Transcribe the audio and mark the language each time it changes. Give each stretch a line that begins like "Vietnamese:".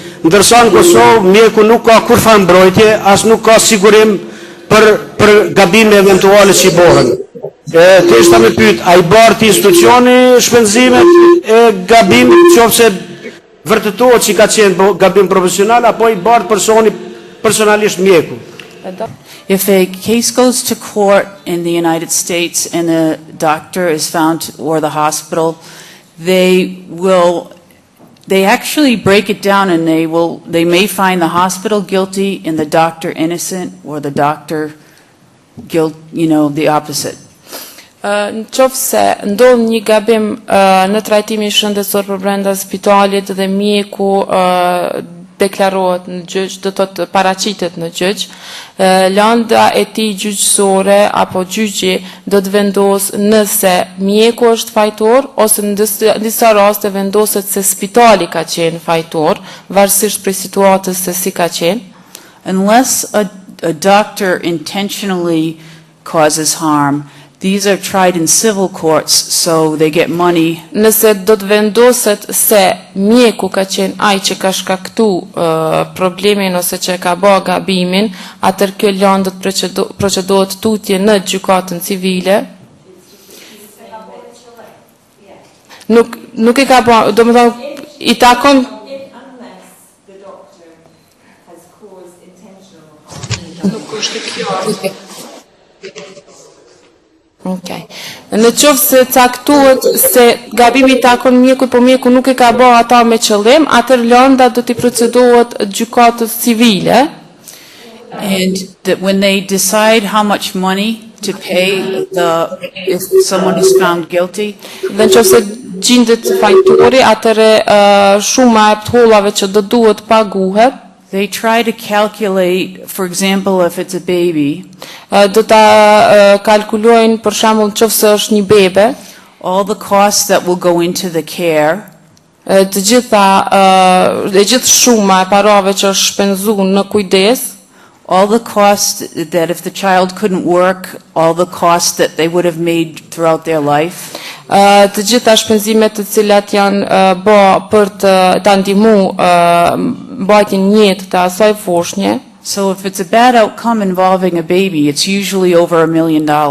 Albanian: Ndërsa në Kosovë mjeku nuk ka kurrë mbrojtje, as nuk ka sigurim për gabime eventuale që I bëhen. Të ishta me pyet, a I barti institucioni shpenzimet e gabimit qofse vërtetohet që I ka qenë gabim profesional, apo I bart personi personalisht mjeku?
English: If a case goes to court in the United States and the doctor is found, or the hospital, they actually break it down and they may find the hospital guilty and the doctor innocent, or the doctor the opposite.
Albanian: Në qoftë se ndodh një gabim në trajtimin shëndetësor për brenda spitalit dhe mjeku deklarohet në gjyq, do të paraqitet në gjyq, lënda e tij gjyqësore apo gjyqi do të vendos nëse mjeku është fajtor ose në disa raste vendoset se spitali ka qenë fajtor, varësisht prej situatës se si ka qenë.
English: Unless a doctor intentionally causes harm, these are tried in civil courts, so they get money.
Albanian: Nëse do të vendoset se mjeku ka qenë ai që ka shkaktu problemin ose që ka bë gabimin, atëherë kjo lëndë do të procedohet tutje në gjykatën civile. Nuk e ka bë, domethënë i takon Nuk është kjo. Okay. Në qoftë se caktohet se gabimi takon mjekut, po mjeku nuk e ka bërë ata me qëllim, atëherë lënda do t'i procedohet gjykatës civile.
English: And that when they decide how much money to pay if someone is found guilty,
Albanian: Dhe në qoftë se gjendet fajtori, atëherë shuma e hollave që do duhet paguhet.
English: they try to calculate, for example, if it's a baby,
Albanian: Do ta kalkulojnë për shembull nëse është një bebe,
English: all the costs that will go into the care,
Albanian: të gjithë shuma e parave që është shpenzuar në kujdes,
English: all the costs that if the child couldn't work, all the costs that they would have made throughout their life,
Albanian: të gjitha shpenzimet të cilat janë bë për të ndihmuar mbajtjen e jetës të asaj foshnje.
English: so if it's a bad outcome involving a baby, it's usually over $1 million.